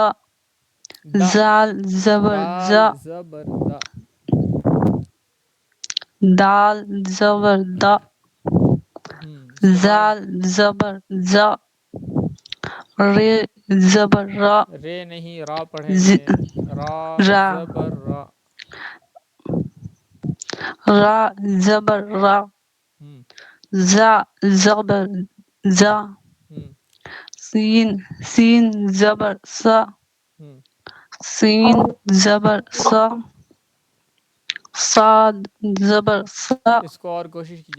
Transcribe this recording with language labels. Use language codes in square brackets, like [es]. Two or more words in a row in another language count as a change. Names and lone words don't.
[ur] دا. زال زبر دال زا زبر دا. دال زبر دا اس کے بعد زال زبر زا رے زبر را رے نہیں، را پڑھیں گے. را را زبر را. را زبر را ہم، زا زبر زا ہم، سین زبر سا ہم. سین زبر سا صاد زبر سا اس کو اور کوشش کیجئے.